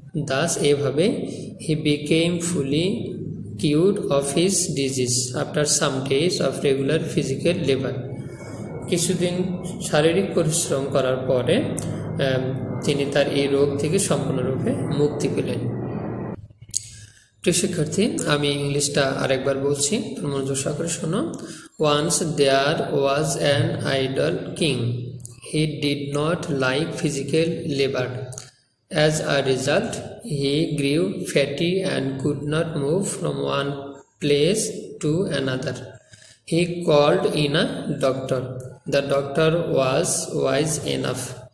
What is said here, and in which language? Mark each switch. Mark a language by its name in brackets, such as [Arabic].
[English] thus [Bangla] এভাবে [English] he became fully cured of his disease after some days of regular physical labor. [Bangla] কিছুদিন শারীরিক পরিশ্রম করার পরে তিনি তার এই রোগ থেকে সম্পূর্ণরূপে মুক্তি পেলেন। প্রিয় শিক্ষার্থী, আমি ইংলিশটা আরেকবার বলছি, মনোযোগ সহকারে শোনো। [English] Once there was an idle king. He did not like physical labor. As a result, he grew fatty and could not move from one place to another. He called in a doctor. The doctor was wise enough.